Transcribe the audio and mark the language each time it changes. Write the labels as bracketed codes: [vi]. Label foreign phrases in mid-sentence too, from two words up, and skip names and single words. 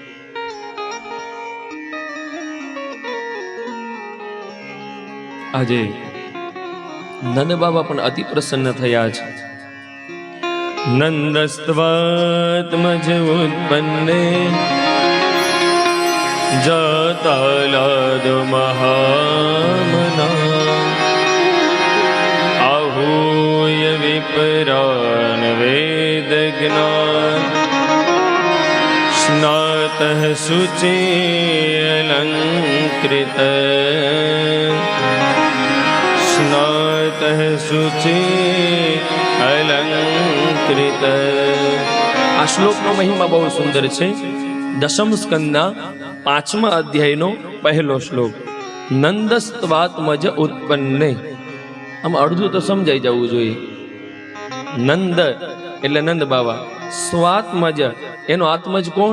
[gu] આજે નંદ બાબા પણ અતિ પ્રસન્ન થયા છે. [sa] નંદસ્ત્વાત્મજ ઉત્પન્ને જાતાલાદ મહામના आहूय विपरान वेद ज्ञान स्नातः शुचि अलंकृत स्नातः शुचि अलंकृत. [gu] આ શ્લોકનો મહિમા બહુ સુંદર છે. દશમ સ્કંદના 5મા અધ્યાયનો પહેલો શ્લોક. [sa] નંદસ્ત્વાત્મજ ઉત્પન્ને. [gu] આમ અડધું તો સમજાઈ જવું જોઈએ. નંદ એટલે નંદ બાવા, સ્વાત્મજ એનો આત્મજ કોણ?